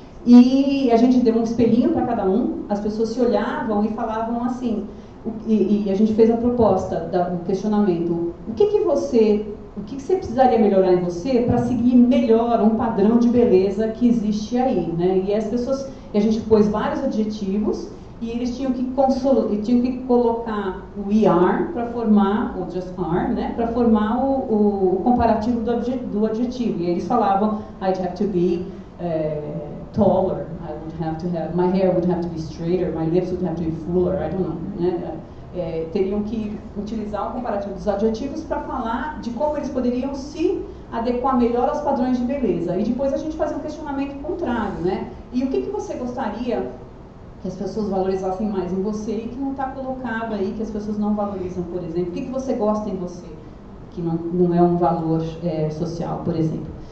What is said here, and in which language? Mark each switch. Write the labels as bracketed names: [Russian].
[Portuguese] E a gente deu um espelhinho para cada um, as pessoas se olhavam e falavam assim, e a gente fez a proposta, do questionamento: o que você precisaria melhorar em você para seguir melhor um padrão de beleza que existe aí, né? E a gente pôs vários adjetivos e eles tinham que colocar o ER para formar, ou just R, né? Para formar o comparativo do adjetivo. E eles falavam: [English] I'd have to be taller, my hair would have to be straighter, my lips would have to be fuller, I don't know, né? [Portuguese] Teriam que utilizar o comparativo dos adjetivos para falar de como eles poderiam se adequar melhor aos padrões de beleza. E depois a gente fazia um questionamento contrário, né? E o que você gostaria que as pessoas valorizassem mais em você e que não está colocado aí, que as pessoas não valorizam, por exemplo? O que você gosta em você, que não é um valor social, por exemplo?